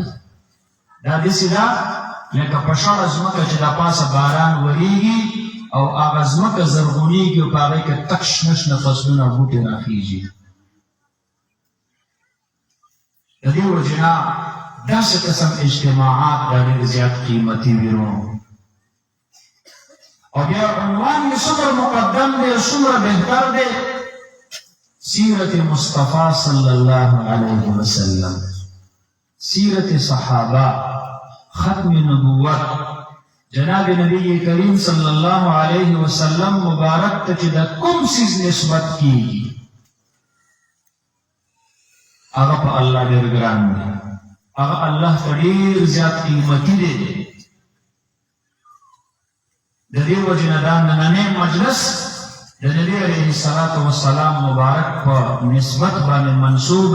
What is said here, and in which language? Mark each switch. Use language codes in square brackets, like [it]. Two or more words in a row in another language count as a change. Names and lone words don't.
[ps] دا داسې ده لکه په شړه ځمکه چې د پاسه باران وریږي او هغه ځمکه زرغونېږي او په هغې کې تک شنه شنه فصلونه او بوټې راخېږي. د دې وجې نه داسې قسم اجتماعات دا ډېر زیات قیمتي وي. او بیا عنوان یې څومره مقدم دی، څومره بهتر دی، سیرت مصطفیٰ [ar] صلی اللہ علیہ وسلم، [ps] سیرت صحابہ، ختم نبوت جناب نبی کریم [ar] صلی اللہ علیہ وسلم [ps] مبارک ته د کوم څیز نسبت کیږي هغه په الله ډېر ګران دی، هغه الله ته ډېر زیات قیمتي دی. د دې وجې نه دا نننی مجلس د نبي [ar] علیه الصلاة والسلام [ps] مبارک په نسبت باندې منسوب